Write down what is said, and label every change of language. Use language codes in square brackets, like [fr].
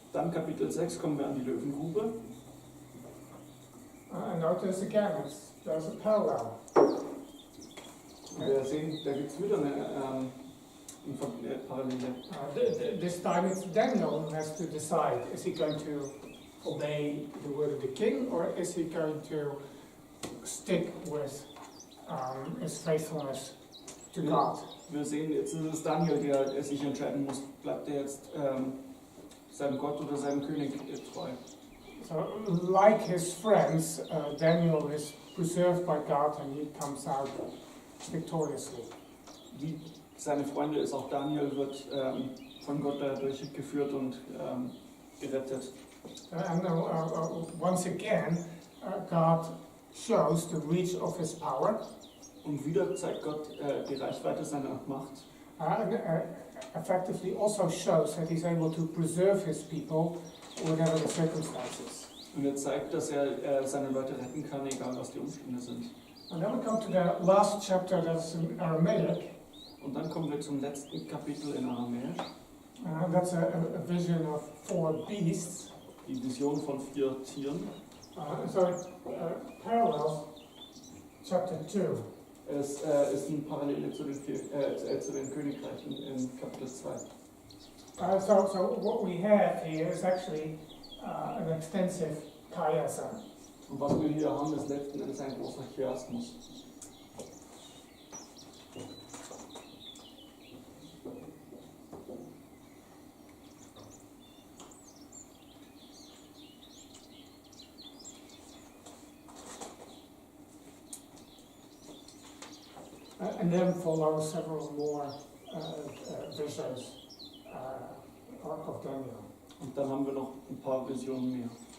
[de] Dann Kapitel 6 kommen wir an die Löwengrube. [en] And notice again, there's a parallel. [de] Wir sehen, da gibt es wieder eine Parallele. [en] This time it's Daniel who has to decide, is he going to obey the word of the king, or is he going to stick with his faithfulness to God? [de] Wir sehen, jetzt ist es Daniel, der sich entscheiden muss, bleibt er jetzt seinem Gott oder seinem König treu. [en] So, like his friends, Daniel is preserved by God and he comes out victoriously. [de] Wie seine Freunde ist auch Daniel, wird von Gott dadurch geführt und gerettet. [en] And once again, God shows the reach of his power. [de] Und wieder zeigt Gott die Reichweite seiner Macht. [en] And effectively also shows that he's able to preserve his people whatever the circumstances. [de] Und er zeigt, dass er seine Leute retten kann, egal was die Umstände sind. [en] And then we come to the last chapter, that's in Aramaic. [de] Und dann kommen wir zum letzten Kapitel in Aramäisch. [en] That's a vision of 4 beasts. [de] Die Vision von 4 Tieren. [en] So it parallels chapter 2. [de] Es ist eine Parallele zu den Königreichen in Kapitel 2. [en] So what we have here is actually an extensive chiasm. [de] Und was wir hier haben, ist letzten Endes ein großer Chiasmus. [en] And then follow several more visions of Daniel. [de] Und dann haben wir noch ein paar Visionen mehr.